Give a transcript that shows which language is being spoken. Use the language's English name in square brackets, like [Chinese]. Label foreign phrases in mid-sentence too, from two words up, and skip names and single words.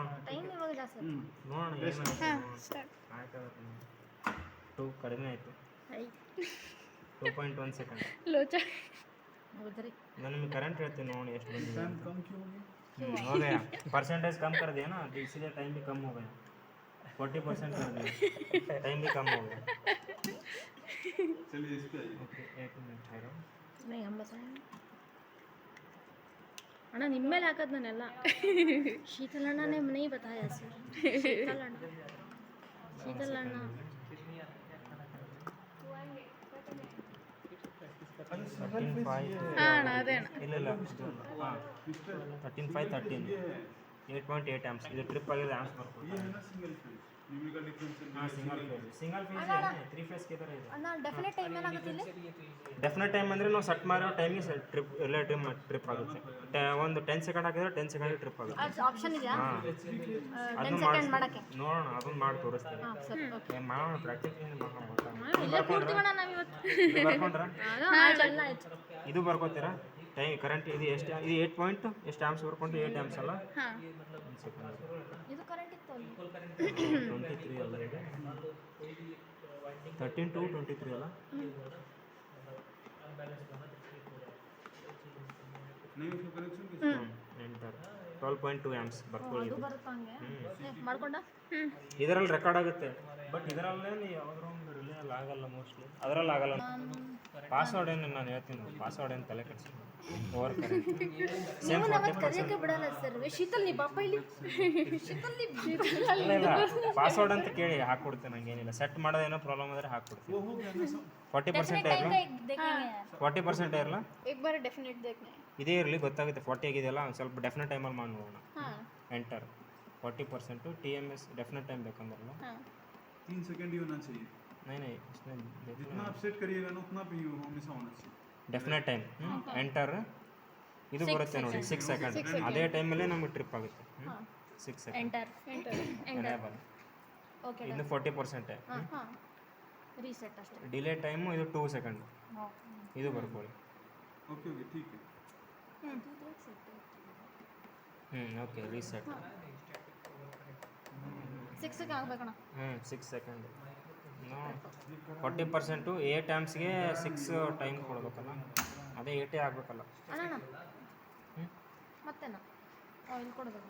[Kannada] ಟೈಮ್ ಇವಾಗ ಜಾಸ್ತಿ ಆಗುತ್ತೆ. ನೋಡೋಣ ಹಾ ಏನಾಗುತ್ತೆ ಸ್ಟಾರ್ಟ್ ಆಯ್ತಾಗುತ್ತೆ 2 ಕಡಿಮೆ ಆಯಿತು ಐ [Hindi] 2.1 सेकंड [Kannada] ಲೋಚ ಗುದ್ರಿ मैं निम्ಗೆ करंट ಹೇಳ್ತೀನಿ ನೋಡಿ ಎಷ್ಟು ಬಂದಿದೆ [Hindi] टाइम कम क्यों हो गया हो गया परसेंटेज कम कर दिया ना तो इसीलिए टाइम भी कम हो गया 40% कर दिया टाइम भी कम हो गया चलिए इस पे आइए ओके एक मिनट ठहरो नहीं हम बताएं [Kannada] ಅಣ್ಣ ನಿಮ್ಮ ಮೇಲೆ ಹಾಕೋದು ನಾನೆಲ್ಲ [Hindi] शीतल अण्णा ने नहीं बताया सर शीतल अण्णा [English] thirteen five [Kannada] ಹಾಂ ಅಣ್ಣ ಅದೇ ಅಣ್ಣ ಇಲ್ಲ ಇಲ್ಲ ಹಾಂ 13.5 8.8 amps ಇದು ಟ್ರಿಪ್ ಆಗಿದೆ amps ಬರ್ಬೋದು [Hindi] ये है ना [English] single phase numerical difference [Kannada] ಹಾಂ [English] single phase [Kannada] ಇದೆ 3 ಫೇಸ್ [Hindi] के तरह [Kannada] ಇದೆ ಅಣ್ಣ [English] definite time [Kannada] ಏನಾಗುತ್ತೆ ಇಲ್ಲಿ [English] definite time [Kannada] ಅಂದರೆ ನಾವು ಸೆಟ್ ಮಾಡಿರೋ ಟೈಮಿಗೆ ಟ್ರಿಪ್ ಎಲ್ಲ ಟ್ರಿಪ್ ಆಗುತ್ತೆ ಒಂದು 10 ಸೆಕೆಂಡ್ ಹಾಕಿದ್ರೆ 10 ಸೆಕೆಂಡ್ ಟ್ರಿಪ್ ಆಗುತ್ತೆ ಆಪ್ಷನ್ ಇದೆಯಾ ಹಾಂ 10 ಅದನ್ನು ಸೆಕೆಂಡ್ ಮಾಡಕ್ಕೆ ನೋಡೋಣ ಅದನ್ನು ಮಾಡಿ ತೋರಿಸ್ತೀನಿ ಹಾಂ ಸರಿ ಓಕೆ ಮಾಡೋಣ ಪ್ರಾಕ್ಟೀಸ್ ಎಲ್ಲ ಕೂಡ್ತೀವಣ್ಣ ನಾವಿವತ್ತು ಬರ್ಕೊಂಡ್ರ ಎಲ್ಲ ಆಯ್ತು ಇದು ಬರ್ಕೋತೀರಾ [English] time current [Kannada] ಇದು ಎಷ್ಟು ಇದು 8 ಪಾಯಿಂಟ್ ಎಷ್ಟು ಆಮ್ಸ್ ಬರ್ಕೊಂಡ್ರೆ 8 ಆಮ್ಸ್ ಅಲ್ಲ ಹಾಂ ಒಂದು ಸೆಕೆಂಡ್ ಇದು ಕರೆಂಟ್ ಇತ್ತು ಅಲ್ಲಿ 23 ಅಲ್ಲ ಇದು 13 to 23 ಅಲ್ಲ [Hindi] नहीं उसका कनेक्शन किसका [Kannada] ಎಂಟರ್ 12.2 ಆಮ್ಸ್ ಬರ್ಕೊಳ್ಳಿ ಅದು ಬರುತ್ತಾ ಹಂಗೆ ಮಾಡ್ಕೊಂಡ ಇದರಲ್ಲಿ ರೆಕಾರ್ಡ್ ಆಗುತ್ತೆ ಬಟ್ ಇದರಲ್ಲೇ ಯಾವ್ದಾರ ಒಂದು ರಿಲೇ ಆಗಲ್ಲ ಮೋಸ್ಟ್ಲಿ ಅದರಲ್ಲಿ ಆಗಲ್ಲ ಪಾಸ್ವರ್ಡ್ ಏನು ನಾನು ಹೇಳ್ತೀನಿ ಪಾಸ್ವರ್ಡ್ ಏನು ತಲೆ ಕೆಡಿಸ್ಕೊಂಡು [English] over current [Kannada] ನೀವು ನಮ್ಮನ್ನು ಕರೆಯೋಕ್ಕೆ ಬಿಡಲ್ಲ ಸರ್ ಶೀತಲ್ ನೀ ಪಾಪ ಇಲ್ಲಿ ಶೀತಲ್ ನೀ ಇಲ್ಲ ಇಲ್ಲ ಪಾಸ್ವರ್ಡ್ ಅಂತ ಕೇಳಿ ಹಾಕ್ಕೊಡ್ತೇನೆ ಹಂಗೇನಿಲ್ಲ ಸೆಟ್ ಮಾಡೋದೇನೋ ಪ್ರಾಬ್ಲಮ್ ಆದರೆ ಹಾಕ್ಕೊಡ್ತೀನಿ [Hindi] वो हो गया ना सब [Kannada] 40% ಇರಲ್ಲ [Hindi] देखेंगे [Kannada] 40% ಇರಲ್ಲ [Hindi] एक बार डेफिनेट देखना है [Kannada] ಇದೇ ಇರಲಿ ಗೊತ್ತಾಗುತ್ತೆ 40 ಆಗಿದೆಯಲ್ಲ ಒಂದು ಸ್ವಲ್ಪ ಡೆಫಿನೆಟ್ ಟೈಮಲ್ಲಿ ಮಾಡಿ ನೋಡೋಣ [Hindi] हाँ [Kannada] ಎಂಟರ್ 40% TMS [English] definite time [Kannada] ಬೇಕಂದ್ರಲ್ಲ [Hindi] हाँ 3 सेकंड ही होना चाहिए नहीं नहीं इसमें जितना आप सेट करिएगा ना उतना भी हमेशा होना चाहिए [English] definite time enter [Kannada] ಇದು ಬರುತ್ತೆ ನೋಡಿ 6 ಸೆಕೆಂಡ್ ಅದೇ ಟೈಮಲ್ಲೇ ನಮಗೆ ಟ್ರಿಪ್ ಆಗುತ್ತೆ 6 ಸೆಕೆಂಡ್ एंटर ಎನೇಬಲ್ ಓಕೆ ಇನ್ನು 40%. ಹಾಂ ರೀಸೆಟ್ ಅಷ್ಟೇ. [English] delay time [Kannada] ಇದು 2 ಸೆಕೆಂಡ್. ಇದು ಬರ್ಕೊಳ್ಳಿ. [English] okay okay [Hindi] ठीक है. [English] okay reset. [Kannada] 6ಗೆ ಆಗ್ಬೇಕಣ್ಣ. 6 ಸೆಕೆಂಡ್. 40% ಎ ಟೈಮ್ಸ್ಗೆ 6 ಟೈಮ್ ಕೊಡ್ಬೇಕಲ್ಲ, ಅದೇ 8 ಆಗಬೇಕಲ್ಲ. ಅಣ್ಣ ಮತ್ತೇನ ಆಯಿಲ್ ಕೊಡಬೇಕು.